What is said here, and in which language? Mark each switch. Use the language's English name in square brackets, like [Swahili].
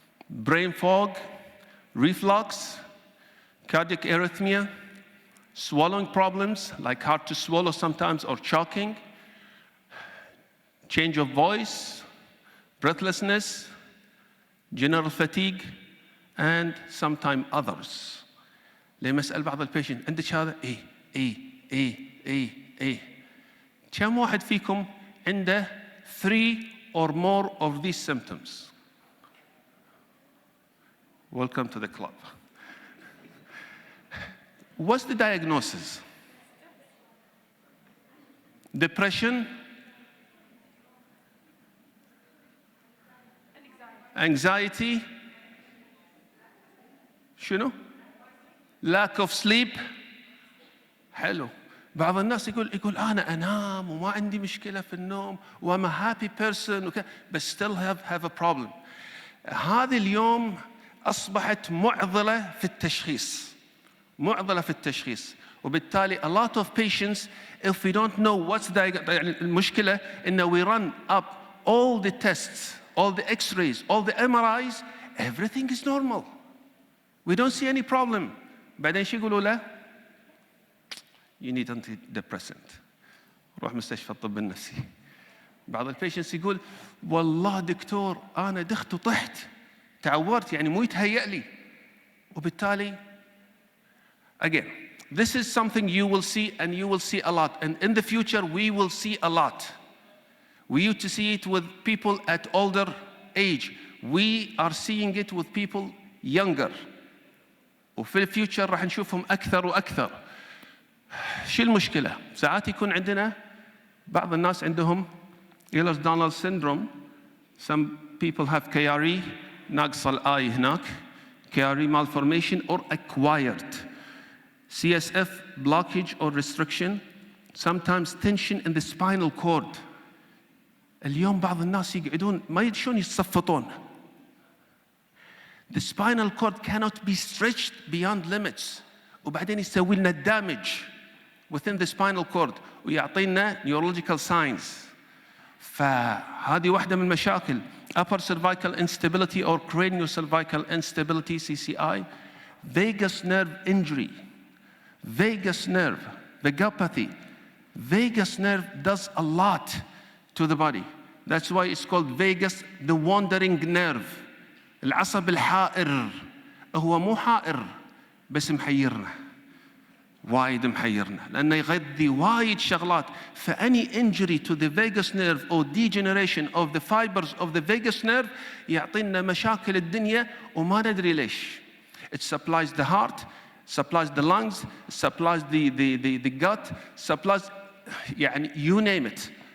[English] Brain fog, reflux, cardiac arrhythmia, swallowing problems like hard to swallow sometimes or choking, change of voice, breathlessness, general fatigue, and sometimes others. [Arabic] لما أسأل بعض البيشنت عندك هذا؟ إيه. كم واحد فيكم عنده [English] 3 or more of these symptoms? Welcome to the club. What's the diagnosis? Depression, anxiety, [Arabic] شنو؟ [English] lack of sleep. [Arabic] حلو. بعض الناس يقول أنا أنام وما عندي مشكلة في النوم وأنا [English] happy person but still have a problem. [Arabic] هذه اليوم أصبحت معضلة في التشخيص. وبالتالي [English] a lot of patients, if we don't know what's the [Arabic] يعني المشكلة إنه [English] we run up all the tests, all the x-rays, all the MRIs, everything is normal. We don't see any problem. [Arabic] بعدين شو يقولوا له؟ [English] You need antidepressant. [Arabic] روح مستشفى الطب النفسي. بعض البيشنتس يقول والله دكتور أنا دخت وطحت تعورت يعني مو يتهيأ لي. وبالتالي [English] again, this is something you will see and you will see a lot. And in the future, we will see a lot. We used to see it with people at older age. We are seeing it with people younger. [Arabic] وفي الفيوتشر راح نشوفهم أكثر وأكثر. شو المشكلة؟ ساعات يكون عندنا بعض الناس عندهم Ehlers-Danlos syndrome. [English] Some people have KRE, [Arabic] ناقص الآي هناك. [English] KRE malformation or acquired. CSF blockage or restriction, sometimes tension in the spinal cord. [Arabic] اليوم بعض الناس يقعدون ما يدشون يتصفطون. [English] The spinal cord cannot be stretched beyond limits. [Arabic] وبعدين يسوي لنا [English] damage within the spinal cord [Arabic] ويعطينا [English] neurological signs. [Arabic] فهذه واحدة من المشاكل. [English] Upper cervical instability or craniocervical instability, CCI. Vagus nerve injury. Vagus nerve, vagopathy. Vagus nerve does a lot to the body. That's why it's called vagus, the wandering nerve. [Arabic] العصب الحائر. هو مو حائر بس محيرنا. وايد محيرنا لأنه يغذي وايد شغلات. فأني [English] injury to the vagus nerve or degeneration of the fibers of the vagus nerve [Arabic] يعطينا مشاكل الدنيا وما ندري ليش. [English] It supplies the heart, supplies the lungs, supplies the gut, supplies [Arabic] يعني [English] you name it.